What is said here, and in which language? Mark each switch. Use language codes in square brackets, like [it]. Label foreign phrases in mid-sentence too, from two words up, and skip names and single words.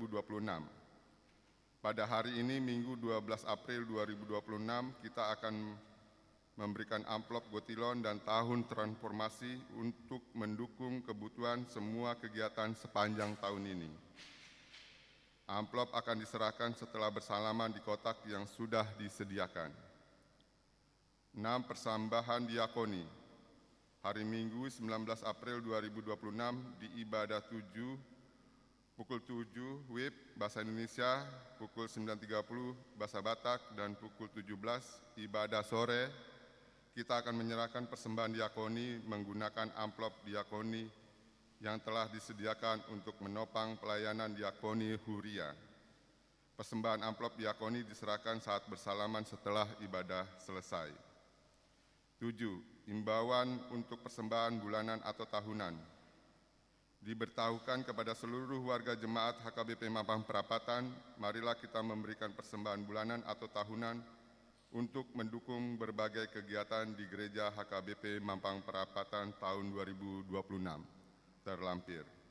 [id] Pada hari ini, Minggu 12 April 2026, kita akan memberikan amplop Gotilon dan Tahun Transformasi untuk mendukung kebutuhan semua kegiatan sepanjang tahun ini. Amplop akan diserahkan setelah bersalaman di kotak yang sudah disediakan. 6. Persambahan diakoni. Hari Minggu 19 April 2026 di ibadah 7 pukul 7 WIB Bahasa Indonesia, pukul 9.30 Bahasa Batak, dan pukul 17 ibadah sore, kita akan menyerahkan persembahan diakoni menggunakan amplop diakoni yang telah disediakan untuk menopang pelayanan diakoni Huria. Persembahan amplop diakoni diserahkan saat bersalaman setelah ibadah selesai. 7. Imbauan untuk persembahan bulanan atau tahunan. Diberitahukan kepada seluruh warga jemaat HKBP Mampang Perapatan, marilah kita memberikan persembahan bulanan atau tahunan untuk mendukung berbagai kegiatan di gereja HKBP Mampang Perapatan tahun 2026 terlampir.